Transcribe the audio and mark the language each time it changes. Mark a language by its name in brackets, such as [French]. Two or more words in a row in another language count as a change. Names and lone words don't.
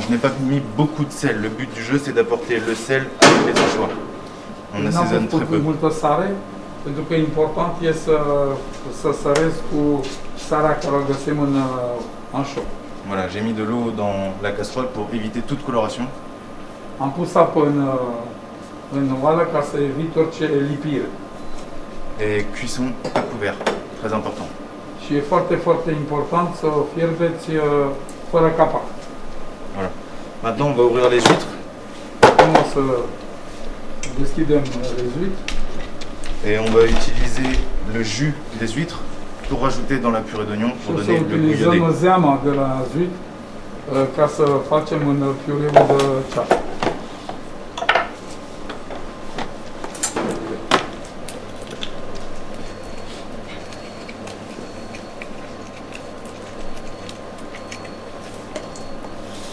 [French] Je n'ai pas mis beaucoup de sel. Le but du jeu c'est d'apporter le sel avec les anchois. On assaisonne très peu. [Romanian] multă sare, pentru că important e să săresc cu sarea care o găsim în anșou. [French] Voilà, j'ai mis de l'eau dans la casserole pour éviter toute coloration. [Romanian] Am pus apă în oală ca să evit orice lipire. [French] Et cuisson à couvert, très important. [Romanian] Și e foarte, foarte important să o fierbeți fără capac. [French] Voilà. Maintenant, on va ouvrir les huîtres [Romanian] Acum o să deschidem rezuit [French] et on va utiliser le jus des huîtres pour rajouter dans la purée d'oignon [Romanian] și [French] pour [Romanian] o să [French] donner le goût [Romanian] utilizăm [French] iodé. [Romanian] zeama de la zuit ca să facem în piureul de ceapă. [French] Je